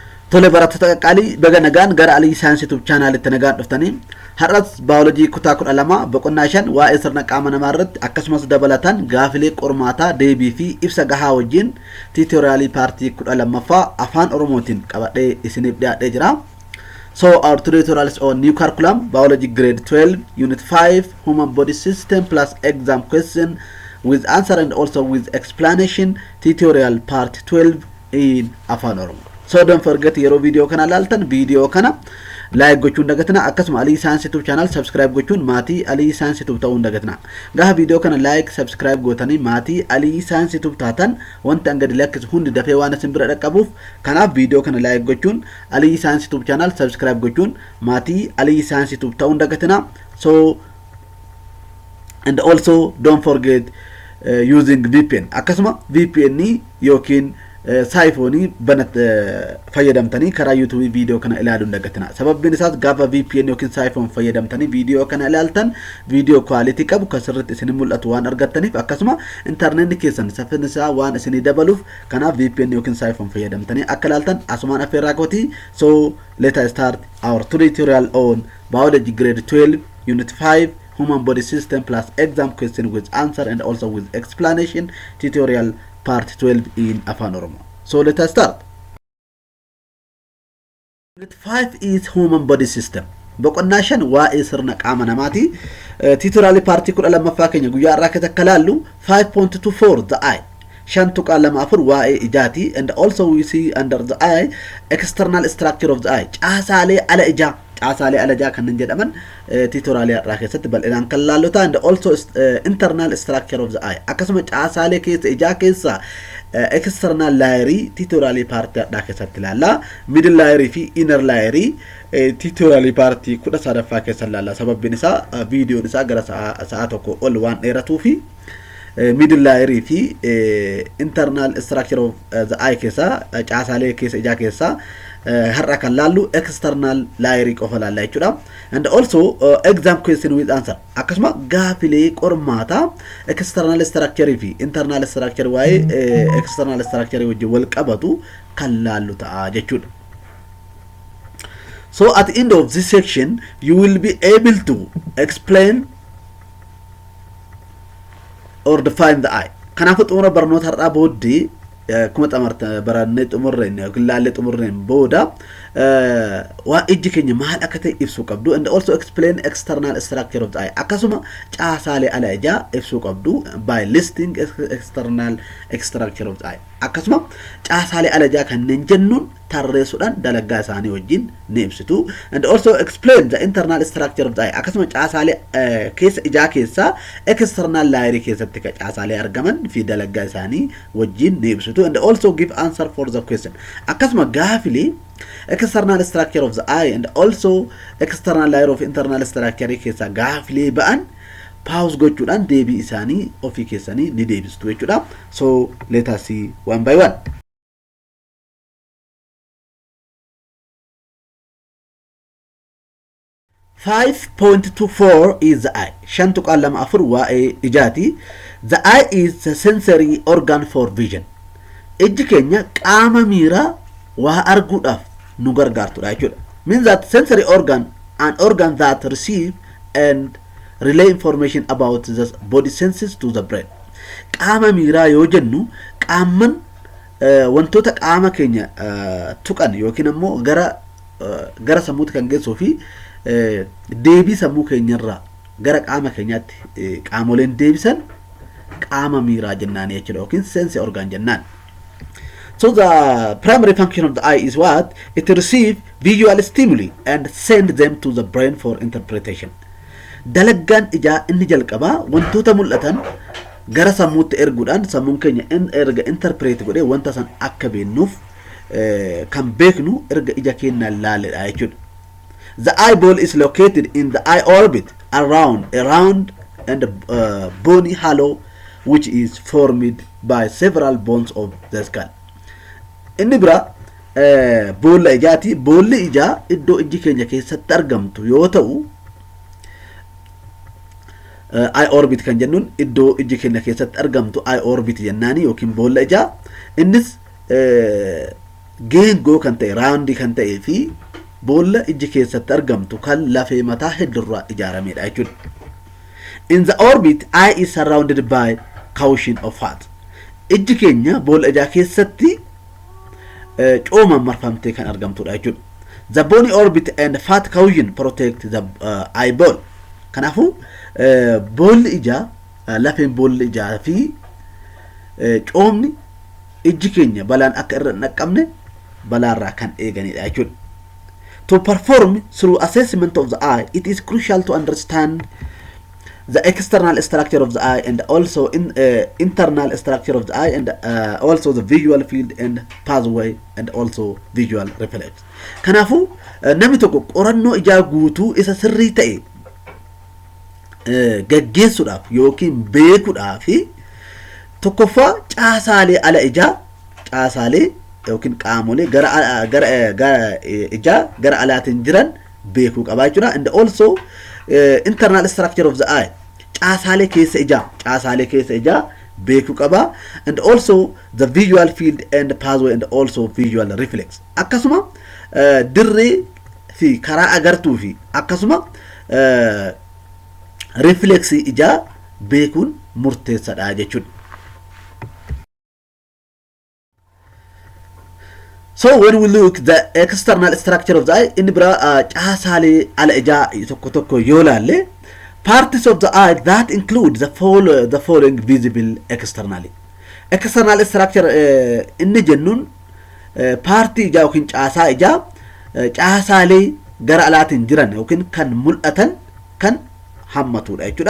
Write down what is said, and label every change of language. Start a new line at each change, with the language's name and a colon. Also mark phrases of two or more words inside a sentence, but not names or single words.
Oromo: tole barattoota qaqqaalii baga nagaan gara Alii Saayinsii YouTube chaanaalitti nagaan dhuftanii har'as baayoloojii kutaa 12 boqonnaa 5 waa'ee sirna qaama namaa irratti akkasumas dabalataan gaafilee qormaataa deebii fi ibsa gahaa wajjin tiitoriyaalii paartii 12ffaa afaan oromootiin qabadhee isiniif dhiyaadhee jira.
English: So our tutorial is on new curriculum biology grade 12 unit 5 human body system plus exam question with answer and also with explanation tutorial part 12 in afaan oromoo. So don't forget your
Oromo: video kana laltan video kana like gochuun dagatna akkasuma Alii Saayinsii YouTube
English: channel subscribe
Oromo: gochuun maatii Alii Saayinsii YouTube ta'uun dagatna. Gaha video kana
English: like subscribe
Oromo: gootanii maatii Alii Saayinsii YouTube taatan wanta angadi lakkisu hundi dafee waan isin bira dhaqqabuuf kanaaf video kana like gochuun Alii Saayinsii YouTube
English: channel subscribe
Oromo: gochuun maatii Alii Saayinsii YouTube ta'uun dagatna.
English: So and also don't forget using VPN
Oromo: akkasuma VPN ni yookiin saayfoonii banat fayyadamtanii karaa YouTube video kana ilaaluun dagatna. Sababni isaas gaafa VPN yookiin saayfoon fayyadamtanii video kana ilaaltan
English: video quality
Oromo: qabu kasirratti isin mul'atu waan argattaniif akkasuma internet keessan saffisa waan isin dabaluuf kanaaf VPN yookiin saayfoon fayyadamtanii akka ilaaltan asumaan affeerraa kooti.
English: So let us start our tutorial on biology grade 12 unit 5 human body system plus exam question with answer and also with explanation tutorial part 12 in afaan oromoo. So let us start. Unit 5 is human body system.
Oromo: Boqonnaa 5 waa'ee sirna qaama namaati. Tutorial partii 12ffaa keenya guyyaa irraa akka laallu 5.24
English: the eye. 5.24
Oromo: waa'ee ijaati
English: and also we see under the eye external structure of the eye.
Oromo: Caasaalee ala ijaa caasaalee ala ijaa kan jedhaman tutorial irraa keessatti bal'inaan kan laallota
English: and also internal structure of the eye.
Oromo: Akkasuma caasaalee keessa ijaa keessa
English: external layer
Oromo: tutorial partii irraa keessatti laalla.
English: Middle layer
Oromo: fi
English: inner layer tutorial
Oromo: partii 13ffaa keessa laalla. Sababni isaa videoon isaa gara sa'a tokko ol waan dheeratuu fi
English: middle layer
Oromo: fi
English: internal structure of the eye
Oromo: keessa caasaalee keessa ijaa keessa har'a kan laallu
English: external layer
Oromo: qofa laalla jechuudha.
English: And also exam question with answer
Oromo: akkasuma gaafilee qormaata
English: external structure
Oromo: fi
English: internal structure
Oromo: waa'ee
English: external structure
Oromo: wajjin wal qabatu kan laallu ta'a jechuudha.
English: So at the end of this section you will be able to explain or define the eye.
Oromo: Kanaafuu xumura barnoota har'aa booddee kuma xamarta barannee xumurreen yookiin laallee xumurreen booda waa ijji keenya maal akka ta'e ibsuu qabdu
English: and also explain external structure of the
Oromo: eye akkasuma caasaalee ala ijaa ibsuu qabdu
English: by listing external structure of the eye
Oromo: akkasuma caasaalee ala ijaa kanneen jennuun tarreessuudhaan dalagaa isaanii wajjin ni ibsitu
English: and also explain the internal structure of the eye
Oromo: akkasuma caasaalee keessa ijaa keessa
English: external layer
Oromo: keessatti ka caasaalee argaman fi dalagaa isaanii wajjin ni ibsitu
English: and also give answer for the question
Oromo: akkasuma gaafilee
English: external structure of the eye and also external layer of internal structure
Oromo: keessa gaafilee ba'an pause gochuudhaan deebii isaanii ofii keessanii ni deebistu jechuudha.
English: So let us see one by one. .24 is the eye.
Oromo: 5.24 waa'ee ijaati.
English: The eye is the sensory organ for vision.
Oromo: Ijji keenya qaama miiraa waa arguudhaaf nu gargaartudha jechuudha.
English: Means that sensory organ an organ that receive and relay information about the body senses to the brain.
Oromo: Qaama miiraa yoo jennu qaaman wantoota qaama keenya tuqan yookiin ammoo gara sammuutti kan geessuu fi deebii sammuu keenyarraa gara qaama keenyaatti qaamoleen deebisan qaama miiraa jennaan jechuudha yookiin
English: sense organ
Oromo: jennaan.
English: So the primary function of the eye is what? It receive visual stimuli and send them to the brain for interpretation.
Oromo: Dalagaan ijaa inni jalqabaa wantoota mul'atan gara sammuutti erguudhaan sammuun keenya erga interpret godhee wanta san akka beennuuf kan beeknu erga ija keenyaan laalledha jechuudha.
English: The eyeball is located in the eye orbit around a round and bony hollow which is formed by several bones of the skull.
Oromo: Inni bira boolla ijaati. Boolli ijaa iddoo ijji keenya keessatti argamtu yoo ta'u
English: eye orbit
Oromo: kan jennuun iddoo ijji keenya keessatti argamtu
English: eye orbit
Oromo: jennaani yookiin boolla ijaa. Innis geengoo kan ta'e raawundii kan ta'ee fi boolla iji keessatti argamtu kan lafee mataa heddurraa ijaaramedha jechuudha.
English: In the orbit, eye is surrounded by cushion of fat.
Oromo: Iji keenya boolla ijaa keessatti coomaan marfamtee kan argamtudha jechuudha.
English: The bony orbit and fat cushion protect the eyeball.
Oromo: Kanaafuu boolli ijaa lafeen boolli ijaa fi coomni iji keenya balaan akka irra naqqabne balaarraa kan eeganidha jechuudha.
English: To perform through assessment of the eye, it is crucial to understand the external structure of the eye and also internal structure of the eye and also the visual field and pathway and also visual reflex.
Oromo: Kanaafuu namni tokko qorannoo ijaa guutuu isa sirrii ta'e gaggeessuudhaaf yookiin beekuudhaaf tokkoffaa caasaalee ala ijaa caasaalee yookiin qaamolee gara ijaa gara alaatiin jiran beekuu qaba jechuudha.
English: And also internal structure of the eye
Oromo: caasaalee keessa ijaa beekuu qaba.
English: And also the visual field and pathway and also visual reflex.
Oromo: Akkasuma dirree fi karaa agartuu fi akkasuma reflexi ijaa beekuun murteessaadha jechuudha.
English: So when we look the external structure of the eye,
Oromo: in bira caasaalee ala ijaa tokko yoo laalle
English: parts of the eye that include the following visible externally. External structure
Oromo: inni jennuun partii ijaa yookiin caasaa ijaa caasaalee gara alaatiin jiran yookiin kan mul'atan kan hammatudha jechuudha.